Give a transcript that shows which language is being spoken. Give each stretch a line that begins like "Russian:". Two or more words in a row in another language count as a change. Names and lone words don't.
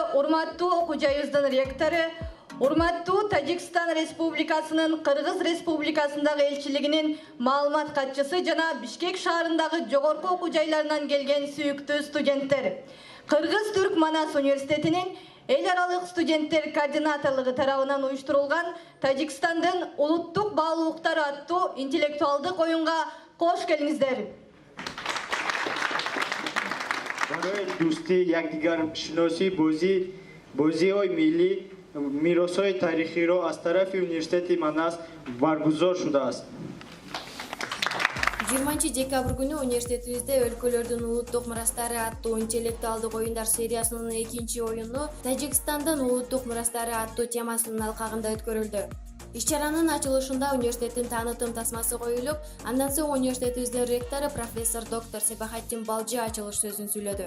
Kyrgyz: урматтуу окуу-жайыбыздын ректору, урматтуу Тажикстан Республикасынын Кыргыз Республикасындагы элчилигинин маалымат катчысы жана Бишкек шаарындагы жогорку окуу-жайларынан келген сүйүктүү студенттер. Кыргыз-Түрк Манас университетинин эл аралык студенттер координаторлугу тарабынан уюштурулган Тажикстандын улуттук баалуулуктары аттуу интеллектуалдык оюнга кош келиңиздер.
Tajik: барои дӯстӣ якдигаршиносӣ бозиҳои миллӣ миросҳои таърихиро аз тарафи университети Манас баргузор шудааст.
Kyrgyz: 20-декабрь күнү университетибизде өлкөлөрдүн улуттук мурастары аттуу интеллектуалдык оюндар сериясынын экинчи оюну Тажикстандын улуттук мурастары аттуу темасынын алкагында өткөрүлдү. Иш-чаранын ачылышында университеттин таанытым тасмасы коюлуп, андан соң университетибиздин ректору профессор доктор Себахатдин Балжы ачылыш сөзүн сүйлөдү.